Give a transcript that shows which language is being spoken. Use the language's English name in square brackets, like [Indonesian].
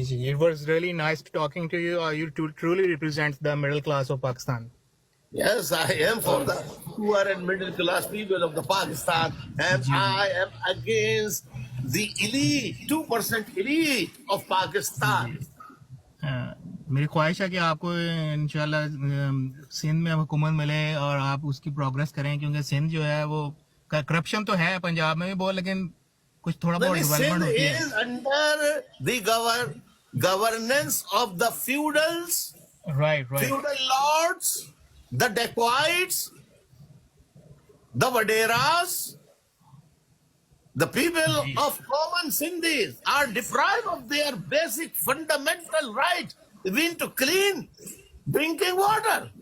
[English] It was really nice talking to you. You truly represent the middle class of Pakistan. Yes, I am for the poor and middle class people of the Pakistan, and I am against the elite, 2% elite of Pakistan. [Urdu] میری خواہش ہے کہ آپ کو انشاءاللہ سندھ میں حکومت ملے اور آپ اس کی پروگریس کریں, کیونکہ سندھ جو ہے وہ کرپشن تو ہے پنجاب میں بھی بہت, لیکن کچھ تھوڑا بہت ڈیولپمنٹ [English] Sindh [Urdu] ہوتی ہے. [English] is under the governance of the feudals, Right. feudal lords, the dacoits, the Vaderas. The people of common Sindhis are deprived of their basic fundamental right, even to clean drinking water.